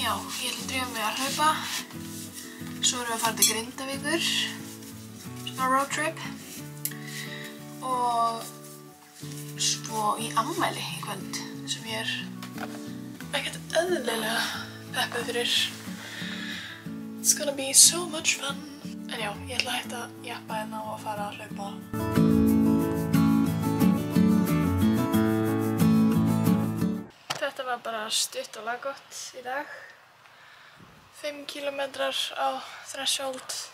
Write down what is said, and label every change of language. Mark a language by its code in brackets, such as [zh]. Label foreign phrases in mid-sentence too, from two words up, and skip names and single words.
[is] Já, ég ætla að drífa mig að hlaupa. Svo erum við að fara til Grindavíkur. [en] Svona road trip. [is] Og svo í afmæli í kvöld sem ég er ekkert eðlilega peppuð fyrir. [en] It's gonna be so much fun. [is] En já, ég ætla að hætta að jappa hérna og að fara að hlaupa. Þetta var bara stutt og laggott í dag. 5 kilometrar á threshold.